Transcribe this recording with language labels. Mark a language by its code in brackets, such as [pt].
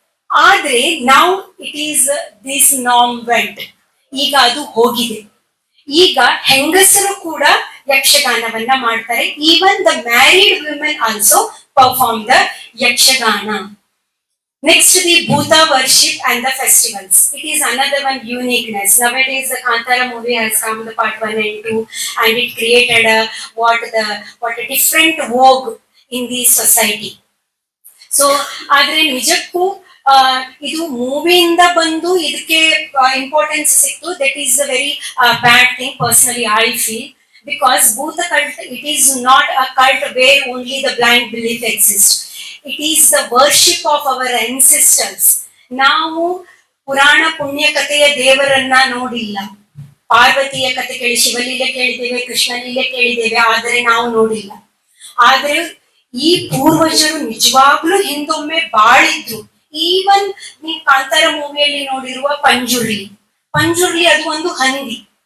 [kn] ಆದ್ರೆ ನಾವು [en] it is this norm went, [kn] ಈಗ ಅದು ಹೋಗಿದೆ. ಈಗ ಹೆಂಗಸರು ಕೂಡ ಯಕ್ಷಗಾನವನ್ನ ಮಾಡ್ತಾರೆ. [en] Even the married women also perform the Yakshagana. Next, the Bhuta worship and the festivals. It is another one uniqueness. Nowadays, the Kantara movie has come, the part 1 and 2, and it created what a different vogue in the society. [kn] So, ಆದ್ರೆ ನಿಜಕ್ಕೂ ಇದು ಮೂವಿಯಿಂದ ಬಂದು ಇದಕ್ಕೆ importance ಸಿಕ್ತು. [en] That is a very bad thing personally I feel, because Bhuta cult, it is not a cult where only the blind belief exists. It is the worship of our ancestors. [kn] ನಾವು ಪುರಾಣ ಪುಣ್ಯ ಕಥೆಯ ದೇವರನ್ನ ನೋಡಿಲ್ಲ. ಪಾರ್ವತಿಯ ಕಥೆ ಕೇಳಿ, ಶಿವಲೀಲೆ ಕೇಳಿದ್ದೇವೆ, ಕೃಷ್ಣಲೀಲೆ ಕೇಳಿದ್ದೇವೆ, ಆದರೆ ನಾವು ನೋಡಿಲ್ಲ. ಆದ್ರೆ ಈ ಪೂರ್ವಜರು ನಿಜವಾಗ್ಲೂ ಹಿಂದೊಮ್ಮೆ ಬಾಳಿದ್ರು. ಈವನ್ ನೀವು ಕಾಂತಾರ ಮೂವಿಯಲ್ಲಿ ನೋಡಿರುವ ಪಂಜುರ್ಲಿ ಅದು ಒಂದು ಹಂದಿ.